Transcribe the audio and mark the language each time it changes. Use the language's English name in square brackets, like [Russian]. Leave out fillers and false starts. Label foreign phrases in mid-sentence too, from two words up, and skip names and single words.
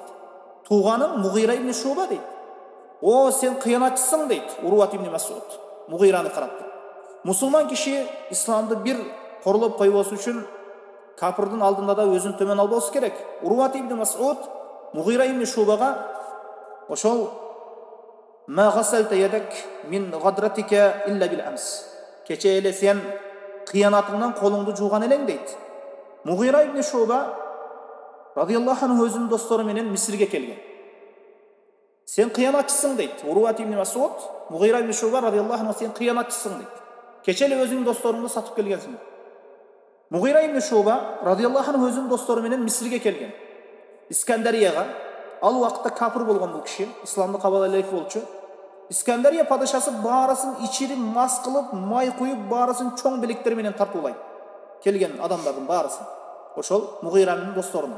[Kyrgyz] Тууганым Мугира ибн Шуба дейт. О, сен кыянатчысың дейт Урват ибн Мас'уд. Мугираны карап. Мусулман киши исламды бир корлоп койбосу үчүн капырдын алдында да өзүн төмөн албоосу керек. Урват ибн Мас'уд Мугира ибн Шубага ошол [Arabic] ما غسلت يدك من غدرتك إلا بالأمس. [Kyrgyz] Кече эле сен кыянатыңдан колуңду жууган элең дейт. Мугира ибн Шуба [Arabic] رضي الله عنه [Kyrgyz] өзүнүн достору менен Мисирге келген. Сен кыянатчысың дейт. Урват ибн Мас'уд Мугира ибн Шуба [Arabic] رضي الله عنه, [Kyrgyz] сен кыянатчысың дейт. Кече эле өзүңдүн досторуңду сатып келгенсиң. Мугира ибн Шуба [Arabic] رضي الله عنه [Kyrgyz] өзүнүн достору менен Мисирге келген. Искандарияга. Ал убакытта капыр болгон бул киши, исламды кабыл элек болчу. Искандария падышасы баарысын ичирип, мас кылып, май куюп, баарысын чоң белектер менен тартуулайт. Келген адамдардын баарысын. Ошол Мугиранын досторуна.